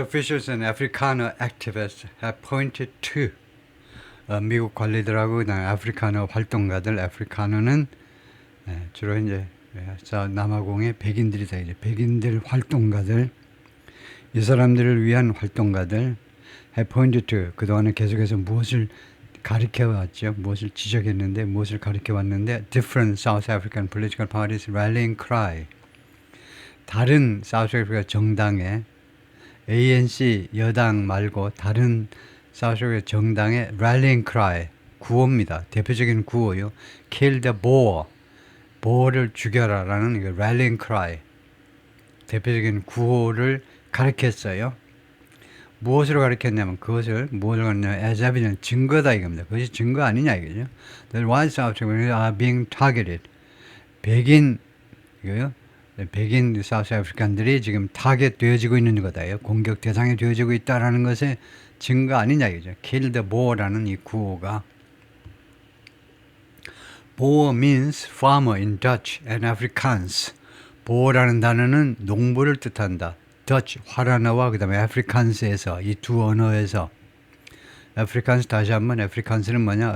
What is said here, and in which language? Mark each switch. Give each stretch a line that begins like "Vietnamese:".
English: officials and Afrikaner activists have pointed to
Korean: 미국 관리들하고 그다음에 아프리카너 활동가들, 아프리카너는 주로 이제 남아공의 백인들이다. 이제 백인들 활동가들, 이 사람들을 위한 활동가들
English: have pointed to
Korean: 그동안에 계속해서 무엇을 가리켜 왔죠. 무엇을 지적했는데, 무엇을 가리켜 왔는데,
English: different South African political parties rallying cry.
Korean: 다른 사우스아프리카 정당의 ANC 여당 말고 다른 사우스아프리카 정당의
English: rallying cry
Korean: 구호입니다. 대표적인 구호요.
English: Kill the Boer.
Korean: 보어를 죽여라라는 이거
English: rallying cry.
Korean: 대표적인 구호를 가르쳤어요. 무엇으로 가르쳤냐면 그것을 무엇을 가르쳤냐면
English: as evidence
Korean: 증거다 이겁니다. 그것이 증거 아니냐 이거죠.
English: The white South Africans are being targeted.
Korean: 백인 이거요. 백인 사우스 아프리칸들이 지금 타겟 되어지고 있는 거다요. 공격 대상이 되어지고 있다라는 것의 증거 아니냐 이거죠.
English: Kill the Boer라는
Korean: 이 구호가
English: Boer means farmer in Dutch and Afrikaans.
Korean: 보어라는 단어는 농부를 뜻한다. Dutch 화라나와 그 다음에 Afrikaans에서 이 두 언어에서 Afrikaans 다시 한번 Afrikaans는 뭐냐?